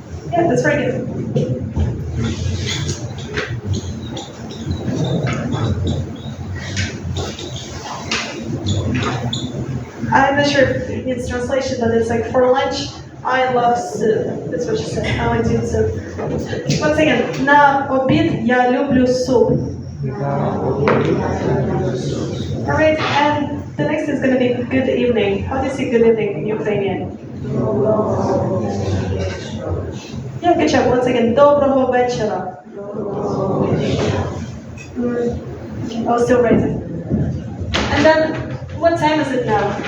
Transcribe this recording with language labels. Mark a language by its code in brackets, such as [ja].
[en] Yeah, that's very good. I'm not sure if it needs translation, but it's like for lunch, I love soup. That's what she said. I like to eat soup. Once again, [uk] на обід я люблю суп. [en] Alright, and the next is going to be good evening. How do you say good evening in Ukrainian? Yeah, good job. Once again, [uk] доброго вечора. [en] I was still writing. And then, what time is it now?